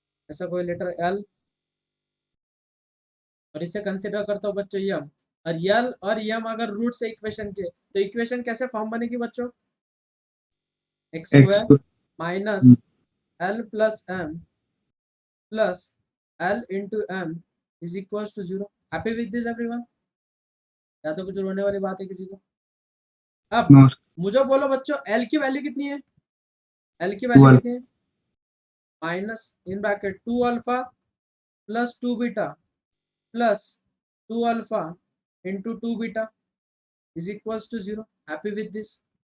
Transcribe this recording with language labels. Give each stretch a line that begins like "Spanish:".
Hindi: ऐसा कोई letter L, और इसे कंसीडर करते हो बच्चों यम, और यल और यम अगर रूट से इक्वेशन के, तो इक्वेशन कैसे फॉर्म बनेगी बच्चों?
English: X square minus L plus M plus L into M is equals to 0. Happy with this everyone?
Hindi: या तो कुछ रोने वाली बात है किसी को? अब
English: no
Hindi: मुझे बोलो बच्चों L की वैल्यू कितनी है? L की वैल्यू 12 कितनी है?
English: Minus in bracket 2 alpha plus 2 beta plus 2 alpha into 2 beta is equals to 0. Happy with this?